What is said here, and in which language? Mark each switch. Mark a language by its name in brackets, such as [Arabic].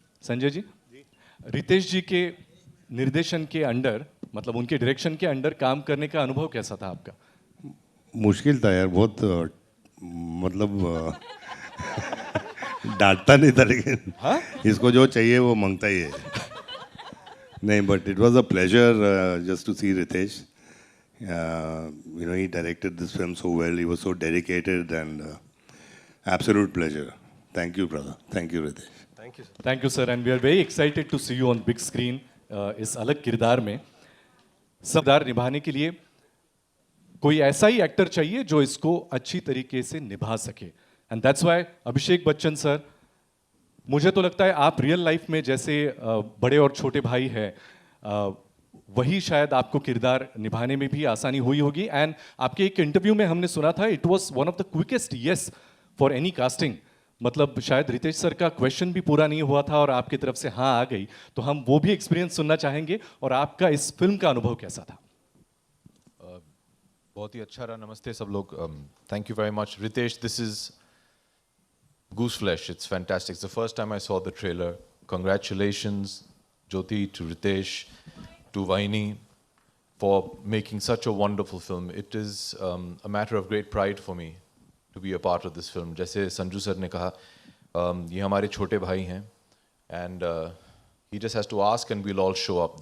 [Hindi] संजय जी, रितेश जी के निर्देशन के अंडर, मतलब उनके डायरेक्शन के अंडर काम करने का अनुभव कैसा था आपका? मुश्किल था यार बहुत, मतलब डांटता नहीं था लेकिन हाँ? इसको जो चाहिए वो मांगता ही है। नहीं, [English] But it was a pleasure just to see Ritesh. You know, he directed this film so well. He was so dedicated and absolute pleasure. Thank you, brother. Thank you, Ritesh. Thank you sir. Thank you sir, and we are very excited to see you on big screen. [Hindi] इस अलग किरदार में किरदार निभाने के लिए कोई ऐसा ही एक्टर चाहिए जो इसको अच्छी तरीके से निभा सके, [English] and that's why [Hindi] Abhishek Bachchan sir, मुझे तो लगता है आप रियल लाइफ में जैसे बड़े और छोटे भाई हैं, वही शायद आपको किरदार निभाने में भी आसानी हुई होगी। [English] and [Hindi] आपके एक इंटरव्यू में हमने सुना था [English] It was one of the quickest yeses for any casting. [Hindi] मतलब शायद रितेश सर का क्वेश्चन भी पूरा नहीं हुआ था और आपकी तरफ से हाँ आ गई, तो हम वो भी एक्सपीरियंस सुनना चाहेंगे। और आपका इस फिल्म का अनुभव कैसा था? बहुत ही अच्छा रहा। नमस्ते सब लोग। [English] thank you very much [Hindi] Ritesh. [English] This is Goose Flesh. It's fantastic. It's the first time I saw the trailer. Congratulations, Jyoti, to Ritesh, to Vaini, for making such a wonderful film. It is a matter of great pride for me to be a part of this film. [Hindi] जैसे Sanju sir ने कहा, ये हमारे छोटे भाई हैं, [English] and he just has to ask and we'll all show up.